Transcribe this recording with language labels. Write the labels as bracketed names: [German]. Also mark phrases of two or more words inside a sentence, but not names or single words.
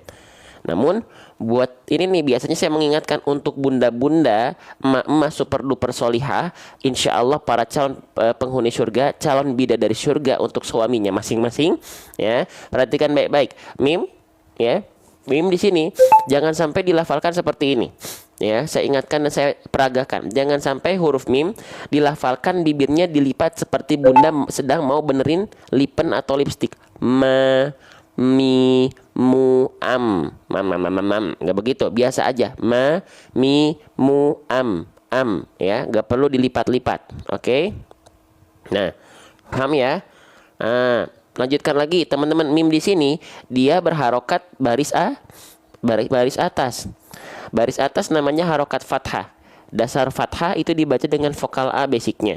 [Indonesian] Namun buat ini nih, biasanya saya mengingatkan untuk bunda-bunda, emak-emak super duper solihah, [Arabic] إن شاء الله [Indonesian] para calon penghuni surga, calon bidadari surga untuk suaminya masing-masing. Ya, perhatikan baik-baik. Mim, ya, mim di sini jangan sampai dilafalkan seperti ini. Ya, saya ingatkan dan saya peragakan, jangan sampai huruf mim dilafalkan bibirnya dilipat seperti bunda sedang mau benerin lipen atau lipstik. Ma, mi, mu, am, nggak begitu, biasa aja. Ma, mi, mu, am, ya, nggak perlu dilipat-lipat. Oke. Nah, paham ya? Nah, lanjutkan lagi teman-teman. Mim di sini dia berharokat baris atas. Baris atas namanya harokat fathah. Dasar fathah itu dibaca dengan vokal A basicnya.